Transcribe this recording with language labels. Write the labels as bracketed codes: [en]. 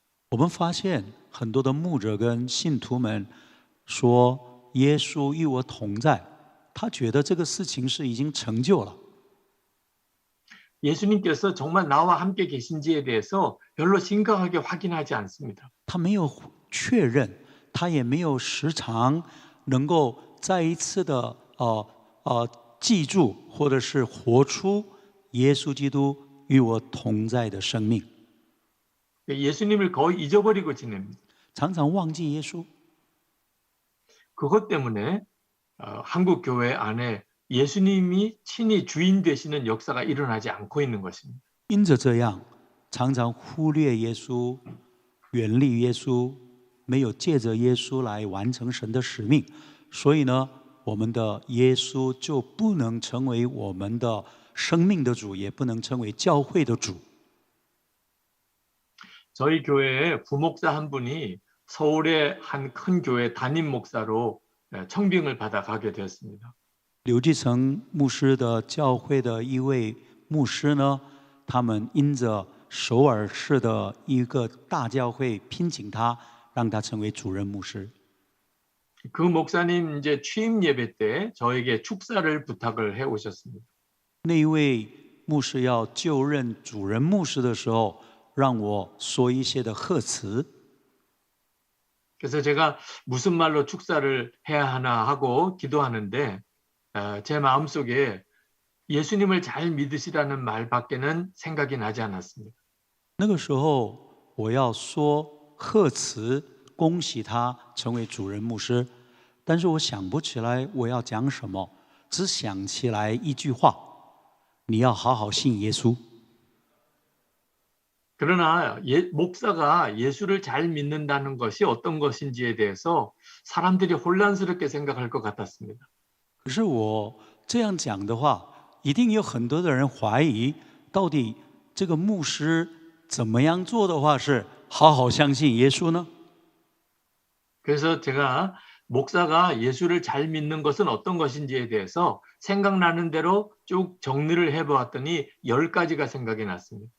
[zh] 我们发现很多的牧者跟信徒们说耶稣与我同在，他觉得这个事情是已经成就了。 [ko] 예수님께서 정말 나와 함께 계신지에 대해서 별로 심각하게 확인하지 않습니다. [zh] 他没有确认，他也没有时常能够再一次的记住或者是活出耶稣基督与我同在的生命， [ko] 예수님을 거의 잊어버리고 지냅니다. [zh] 常常忘记耶稣。 [ko] 그것 때문에 한국 교회 안에 예수님이 친히 주인 되시는 역사가 일어나지 않고 있는 것입니다. [zh] 因着这样，常常忽略耶稣，远离耶稣，没有借着耶稣来完成神的使命，所以呢，我们的耶稣就不能成为我们的生命的主，也不能成为教会的主。 [ko] 저희 교회에 부목사 한 분이 서울의 한 큰 교회 담임 목사로 청빙을 받아 가게 되었습니다. [zh] 刘继成牧师的教会的一位牧师呢，他们因着首尔市的一个大教会聘请他，让他成为主任牧师。 [ko] 그 목사님 이제 취임 예배 때 저에게 축사를 부탁을 해 오셨습니다. [zh] 那一位牧师要就任主任牧师的时候，让我说一些的贺词。 [ko] 그래서 제가 무슨 말로 축사를 해야 하나 하고 기도하는데 제 마음속에 예수님을 잘 믿으시라는 말밖에는 생각이 나지 않았습니다. [zh] 那个时候我要说贺词，恭喜他成为主任牧师，但是我想不起来我要讲什么，只想起来一句话：你要好好信耶稣。 [ko] 그러나 목사가 예수를 잘 믿는다는 것이 어떤 것인지에 대해서 사람들이 혼란스럽게 생각할 것 같았습니다. [zh] 可是我这样讲的话，一定有很多的人怀疑，到底这个牧师怎么样做的话是好好相信耶稣呢？ [ko] 그래서 제가 목사가 예수를 잘 믿는 것은 어떤 것인지에 대해서 생각나는 대로 쭉 정리를 해보았더니 10가지가 생각이 났습니다.